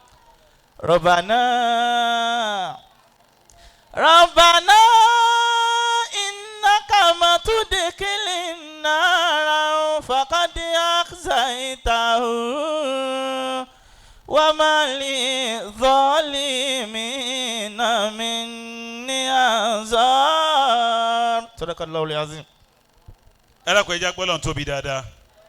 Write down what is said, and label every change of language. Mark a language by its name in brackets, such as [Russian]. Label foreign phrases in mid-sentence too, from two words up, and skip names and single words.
[Arabic] ربنا إنك ما تدخل النار فقد أخزيته وما للظالمين من أنصار صدق الله العظيم. [Yoruba] ẹ dákun ẹ jẹ́ á gbọ́ Ọlọ́run tóbi dáadáa.